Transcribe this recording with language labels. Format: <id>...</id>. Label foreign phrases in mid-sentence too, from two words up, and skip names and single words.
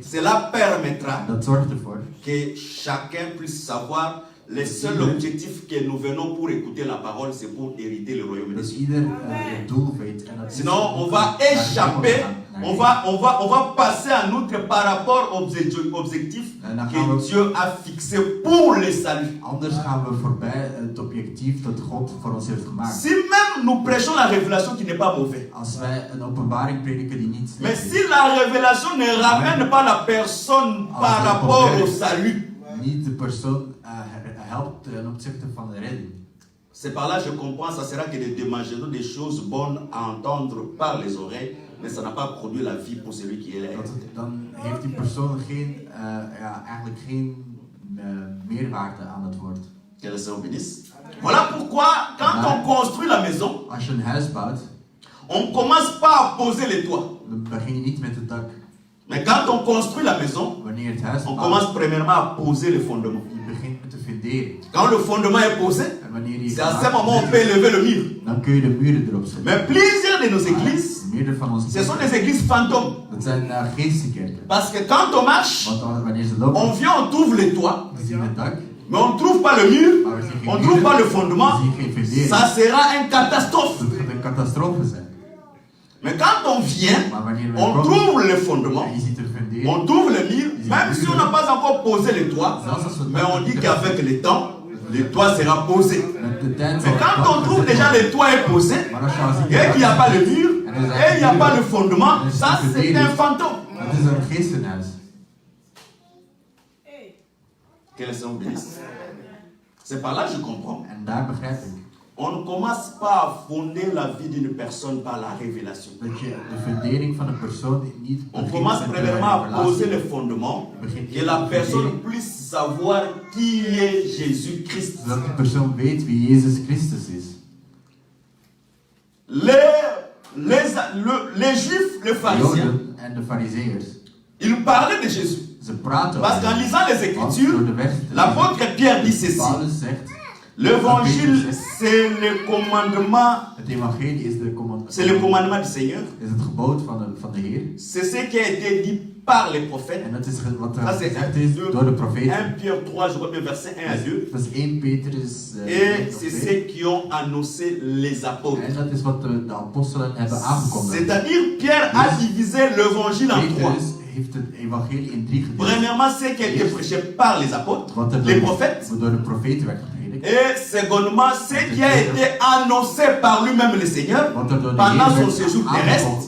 <fr>Cela permettra</fr> <nl>Dat zorgt ervoor</nl> <fr>que chacun puisse savoir le seul objectif que nous venons pour écouter la parole, c'est pour hériter le royaume de</fr> <nl>dat</nl> <fr>Dieu.</fr> <nl>ieder het doel weet. En dat is</nl> <fr>Sinon, on va échapper, on va passer en outre par rapport aux objectifs que Dieu a fixés pour le salut.</fr> <nl>Anders gaan we voorbij het objectief dat God voor ons heeft gemaakt.</nl> <fr>Si même nous prêchons la révélation qui n'est pas mauvaise,</fr> <nl>Als wij een openbaring prediken die niet</nl> <fr>mais</fr> <nl>slecht</nl> <fr>si la révélation ne ramène pas la personne par rapport au salut,</fr> <nl>niet de persoon helpt ten opzichte van de redding.</nl> <fr>c'est par là que je comprends, ça sera que des démangeaisons, des choses bonnes à entendre par les oreilles, mais ça n'a pas produit la vie pour celui qui est là.</fr> <nl>Dan heeft die persoon eigenlijk geen meerwaarde aan het woord.</nl> <fr>Que le Seigneur bénisse. Voilà pourquoi, quand on construit la maison,</fr> <nl>Als je een huis bouwt,</nl> <fr>on ne commence pas à poser les toits.</fr> <nl>dan begin je niet met het dak.</nl> <fr>Mais quand on construit la maison,</fr> <nl>Wanneer het huis</nl> <fr>on</fr> <nl>bouwt,</nl> <fr>commence premièrement à poser les fondements.</fr> <nl>je begint met de fundering.</nl> <fr>Quand le fondement est posé,</fr> <nl>En wanneer die</nl> <fr>c'est à ce moment on peut élever le mur.</fr> <nl>dan kun je de muren erop zetten.</nl> <fr>Mais plusieurs de nos églises,</fr> <nl>Meerdere van onze</nl> <fr>ce sont</fr> <nl>kerken,</nl> <fr>des églises fantômes.</fr> <nl>dat zijn geestenkerken.</nl> <fr>Parce que quand on marche,</fr> <nl>Want wanneer ze</nl> <fr>on</fr> <nl>lopen,</nl> <fr>vient, on trouve les toits,</fr> <nl>we zien het dak,</nl> <fr>mais on ne trouve pas le mur,</fr> <nl>maar we zien geen</nl> <fr>on ne trouve pas</fr> <nl>muren,</nl> <fr>le fondement.</fr> <nl>we zien geen fundering.</nl> <fr>Ça sera une catastrophe.</fr> <nl>Dat gaat een catastrofe zijn.</nl> <fr>Mais quand on vient,</fr> <nl>Maar wanneer we</nl> <fr>on</fr> <nl>komen,</nl> <fr>trouve le fondement,</fr> <nl>en je ziet er fundering,</nl> <fr>on trouve le mur, même si on n'a pas encore posé les toits, mais on dit qu'avec le temps, le toit sera posé.</fr> <nl>met de tijd</nl> <fr>Mais</fr> <nl>zal het</nl> <fr>quand</fr> <nl>dak</nl> <fr>on trouve</fr> <nl>gezet</nl> <fr>déjà</fr> <nl>worden.</nl> <fr>le toit est posé,</fr> <nl>Maar als je al ziet</nl> <fr>et</fr> <nl>dat</nl> <fr>qu'il n'y a pas le mur, et il n'y a pas le fondement, ça c'est un fantôme.</fr> <nl>het is een geestenhuis.</nl> <fr>Que le Seigneur bénisse. C'est par là que je comprends.</fr> <nl>En daar begrijp ik</nl> <fr>On ne commence pas à fonder la vie d'une personne par la révélation.</fr> <nl>dat je de fundering van een persoon niet</nl> <fr>On</fr> <nl>begint</nl> <fr>commence</fr> <nl>met de</nl> <fr>premièrement à</fr> <nl>revelatie.</nl> <fr>poser les fondements, que la personne puisse savoir qui est Jésus-Christ.</fr> <nl>Zodat de persoon weet wie Jezus Christus is.</nl> <fr>Les Juifs, les</fr> <nl>De</nl> <fr>pharisiens,</fr> <nl>Joden en de Farizeeërs,</nl> <fr>ils parlaient de Jésus.</fr> <nl>ze praten</nl> <fr>Parce qu'en</fr> <nl>over</nl> <fr>lisant les</fr> <nl>Want door</nl> <fr>Écritures,</fr> <nl>de weg te</nl> <fr>l'apôtre Pierre dit ceci.</fr> <nl>Paulus zegt,</nl> <fr>L'évangile, c'est le commandement,</fr> <nl>het evangelie is</nl> <fr>c'est le commandement du Seigneur.</fr> <nl>is het gebod van de Heer.</nl> <fr>C'est ce qui a été dit par les prophètes.</fr> <nl>En dat is wat er</nl> <fr>Ça, c'est</fr> <nl>gezegd is 2, door de profeten.</nl> <fr>1 Pierre 3, je crois bien verset 1 à 2.</fr> <nl>Dat is 1 Petrus</nl> <fr>Et c'est ceux qui ont annoncé les apôtres.</fr> <nl>En dat is wat de apostelen hebben aangekondigd.</nl> <fr>C'est-à-dire, Pierre a divisé l'évangile en trois.</fr> <nl>Petrus heeft het evangelie in 3 gedeeld.</nl> <fr>Premièrement, ce qui a été prêché par les apôtres,</fr> <nl>Wat er</nl> <fr>les prophètes.</fr> <nl>door de profeten werd gegeven. predikt.</nl> <fr>Et secondement, ce qui a été annoncé par lui-même le Seigneur</fr> <nl>Wat er door de</nl> <fr>pendant</fr> <nl>Heer</nl> <fr>son séjour</fr> <nl>werd</nl> <fr>terrestre.</fr>